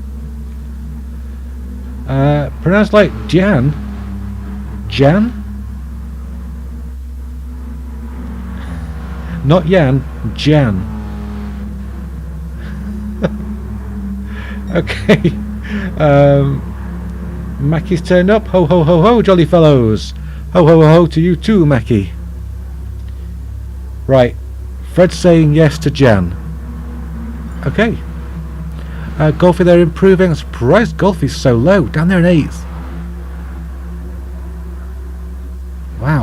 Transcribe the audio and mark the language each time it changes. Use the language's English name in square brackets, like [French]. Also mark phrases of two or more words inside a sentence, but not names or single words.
[English] Pronounced like Jan. Jan? Not Jan, Jan. Okay. Mackie's turned up. Ho ho ho ho, jolly fellows. Ho ho ho to you too, Mackie. Right. Fred's saying yes to Jan. Okay. Golfy, they're improving. I'm surprised Golfy's so low. Down there in 8th. Wow.